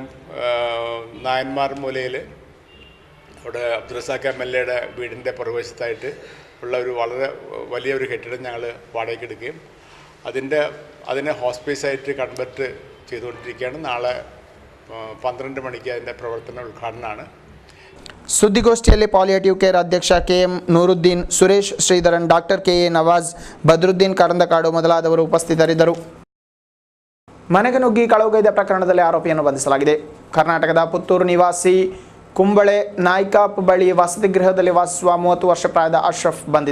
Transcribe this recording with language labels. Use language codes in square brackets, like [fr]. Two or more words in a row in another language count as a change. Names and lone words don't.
[ml] നായന്മാർ മൂലയിൽ അവിടെ അബ്ദുൽ റസാഖ് MLA വീടിൻ്റെ പുറകുവശത്തായിട്ട് ഉള്ള ഒരു വളരെ വലിയൊരു കെട്ടിടം ഞങ്ങൾ വാടകയ്ക്ക് എടുക്കുകയും അതിനെ ഹോസ്പീസായിട്ട് കൺവെർട്ട് ചെയ്തുകൊണ്ടിരിക്കുകയാണ്. നാളെ 12 മണിക്ക് അതിൻ്റെ പ്രവർത്തന ഉദ്ഘാടനമാണ്. [kn] ಸುದ್ದಿಗೋಷ್ಠಿಯಲ್ಲಿ ಪಾಲಿಯೇಟಿವ್ ಕೇರ್ ಅಧ್ಯಕ್ಷ KM ನೂರುದ್ದೀನ್, ಸುರೇಶ್ ಶ್ರೀಧರನ್, ಡಾಕ್ಟರ್ KA ನವಾಜ್, ಬದ್ರುದ್ದೀನ್ ಕರಂದಕಾಡು ಮೊದಲಾದವರು ಉಪಸ್ಥಿತರಿದ್ದರು. ಮನೆಗೆ ನುಗ್ಗಿ ಕಳವುಗೈದ ಪ್ರಕರಣದಲ್ಲಿ ಆರೋಪಿಯನ್ನು ಬಂಧಿಸಲಾಗಿದೆ. ಕರ್ನಾಟಕದ ಪುತ್ತೂರು ನಿವಾಸಿ ಕುಂಬಳೆ ನಾಯ್ಕಾಪ್ ಬಳಿ ವಸತಿ ಗೃಹದಲ್ಲಿ ವಾಸಿಸುವ 30 ವರ್ಷ ಪ್ರಾಯದ ಅಶ್ರಫ್ ಬಂಧಿತ.